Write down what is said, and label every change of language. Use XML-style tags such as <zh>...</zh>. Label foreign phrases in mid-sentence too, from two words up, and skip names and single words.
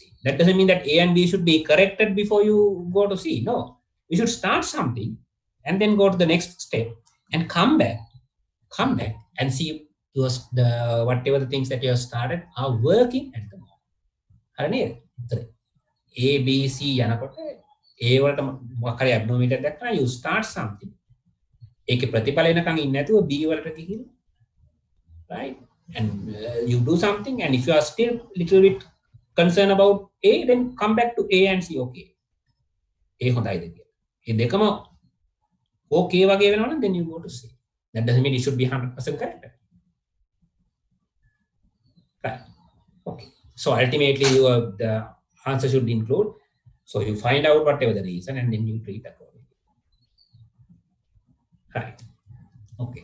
<en>That doesn't mean that A and B should be corrected before you go to C. No, you should start something and then go to the next step and come back and see whatever the things that you have started are working at the moment.</en> <si>A, B, C, A වලට මොකක් හරි abnormality දැක්කම</si> <en>you start something.</en> <si>ඒකේ ප්‍රතිඵල එනකන් ඉන්නේ නැතුව B වලට ගිහින් right?</si> <en>And you do something, and if you are still little bit concerned about A, then come back to A and see okay.</en> <si>A හොඳයිද කියලා. මේ දෙකම okay වගේ වෙනවනම්</si> <en>then you go to C. That doesn't mean it should be 100% correct. Right. Okay. So ultimately the answer should include. So you find out whatever the reason and then you treat accordingly. Right. Okay.</en>